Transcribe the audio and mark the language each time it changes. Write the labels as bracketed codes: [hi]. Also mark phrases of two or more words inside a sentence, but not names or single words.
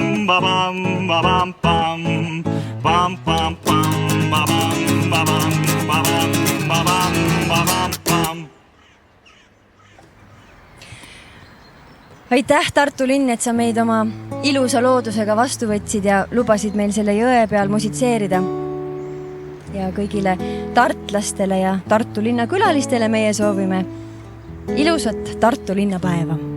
[et] ba-bam, ba-bam, bam. Bam, bam, bam, ba-bam, ba-bam, ba-bam, ba-bam, ba-bam, bam. Aitäh, Tartu linn, et sa meid oma ilusa loodusega vastu võtsid ja lubasid meil selle jõe peal musitseerida. Ja kõigile tartlastele ja Tartu linna külalistele meie soovime ilusat Tartu linnapäeva.